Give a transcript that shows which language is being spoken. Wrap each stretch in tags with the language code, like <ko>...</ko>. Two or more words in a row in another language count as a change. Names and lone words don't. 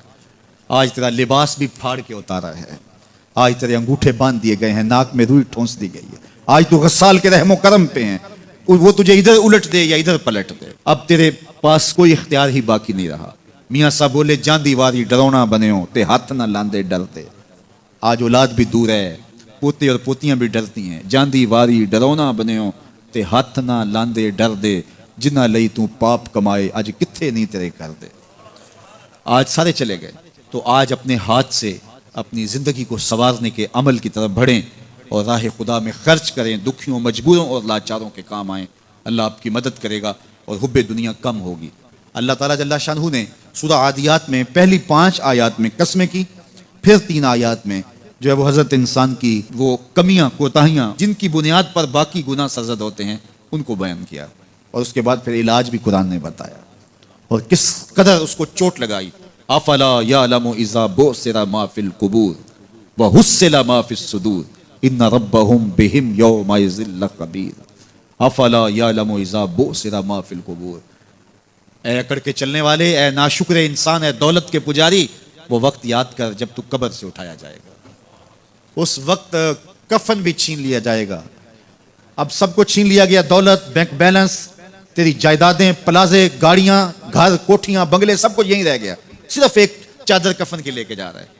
<ur>آج تیرا لباس بھی پھاڑ کے اتارا ہے، آج تیرے انگوٹھے باندھ دیے گئے ہیں، ناک میں روئی ٹھونس دی گئی ہے، آج تو غسال کے رحم و کرم پہ ہیں، وہ تجھے ادھر الٹ دے یا ادھر پلٹ دے، اب تیرے پاس کوئی اختیار ہی باقی نہیں رہا۔ میاں صاحب بولے</ur> <pa>جان دیواری ڈرونا بنے ہو تے ہاتھ نہ لاندے ڈرتے،</pa> <ur>آج اولاد بھی دور ہے، پوتے اور پوتیاں بھی ڈرتی ہیں،</ur> <pa>جان دیواری ڈرونا بنے ہو تے ہاتھ نہ لاندے ڈر دے، جنہ لئی تو پاپ کمائے اج کتھے نہیں تیرے کر دے۔</pa> <ur>آج سارے چلے گئے، تو آج اپنے ہاتھ سے اپنی زندگی کو سنوارنے کے عمل کی طرف بڑھیں اور راہ خدا میں خرچ کریں، دکھیوں، مجبوروں اور لاچاروں کے کام آئیں، اللہ آپ کی مدد کرے گا اور حب دنیا کم ہوگی۔ اللہ تعالیٰ جل شانہ نے سورہ عادیات میں پہلی 5 آیات میں قسمیں کی، پھر 3 آیات میں جو ہے وہ حضرت انسان کی وہ کمیاں، کوتاہیاں جن کی بنیاد پر باقی گناہ سرزد ہوتے ہیں ان کو بیان کیا، اور اس کے بعد پھر علاج بھی قرآن نے بتایا، اور کس قدر اس کو چوٹ لگائی۔</ur> <ar>افلا یعلم اذا بعثر ما فی القبور وحصل ما فی الصدور ان ربهم بهم یومئذ لخبیر۔ افلا یعلم اذا بعثر ما فی القبور،</ar> <ur>اے اکڑ کے چلنے والے، اے ناشکر انسان، اے دولت کے پجاری، وہ وقت یاد کر جب تو قبر سے اٹھایا جائے گا، اس وقت کفن بھی چھین لیا جائے گا۔ اب سب کو چھین لیا گیا، دولت، بینک بیلنس، تیری جائیدادیں، پلازے، گاڑیاں، گھر، کوٹھیاں، بنگلے، سب کچھ یہیں رہ گیا، صرف ایک چادر کفن کی لے کے جا رہا ہے۔</ur>